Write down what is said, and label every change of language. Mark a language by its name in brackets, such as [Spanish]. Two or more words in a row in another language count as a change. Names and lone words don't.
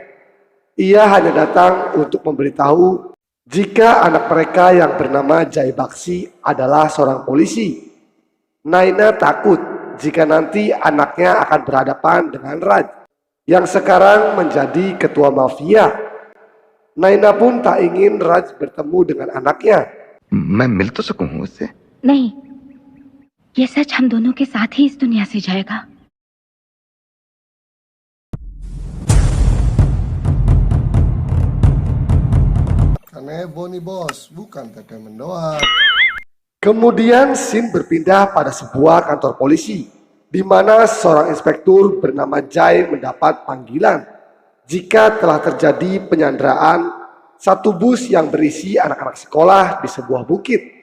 [Indonesian] Ia hanya datang untuk memberitahu jika anak mereka yang bernama Jai Baksi adalah seorang polisi. Naina takut jika nanti anaknya akan berhadapan dengan Raj yang sekarang menjadi ketua mafia. Naina pun tak ingin Raj bertemu dengan anaknya. [Hindi] मैं मिल तो सकूं उससे? नहीं, ये सच हम दोनों के साथ ही इस दुनिया से जाएगा. [Indonesian] Karena Boni bos, bukan tetemen doang. Kemudian scene berpindah pada sebuah kantor polisi, di mana seorang inspektur bernama Jai mendapat panggilan jika telah terjadi penyanderaan satu bus yang berisi anak-anak sekolah di sebuah bukit.